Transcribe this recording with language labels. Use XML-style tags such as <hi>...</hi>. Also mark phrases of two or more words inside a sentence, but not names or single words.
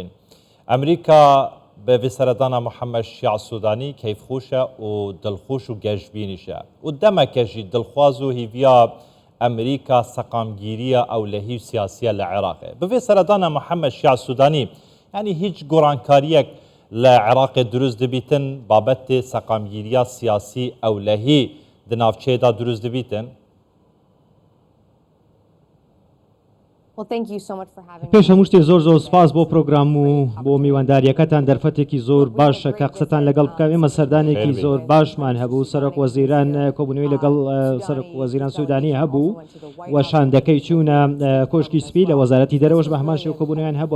<ku>ئەمریکا بە وێسەردانا محەممەد شیع سوودانی کەیفخۆشە و دڵخۆش و گەشتبینیشە و دەمەکەژی دڵخواز و هیڤیا ئەمریکا سەقامگیریە ئەولەهی و سیاسیە لە عێراقێ. بە وێسەردانا محەممەد شیع سوودانی ینی هیچ گۆڕانکاریەک لە عێراقی دروست دەبیتن بابەتی سەقامگیریە سیاسی ئەولەهی di navçeyda dürüst dibîtin.</ku> <ckb>پێش هەموو شتێ زۆر زۆر سپاس بۆ پرۆگرام و بۆ میوانداریەکەتان دەرفەتێکی زۆر باشە کە قسەتان لەگەڵ بکەم. ئێمە سەردانێکی زۆر باشمان هەبوو، سەرۆک وەزیران کۆبوونەوەی لەگەڵ سەرۆک وەزیران سوودانی هەبوو و شاندەکەی چوونە کۆشکی سپی لە وەزارەتی دەرەوەش بە هەمان شێوە کۆبوونەوەیان هەبووە.</ckb>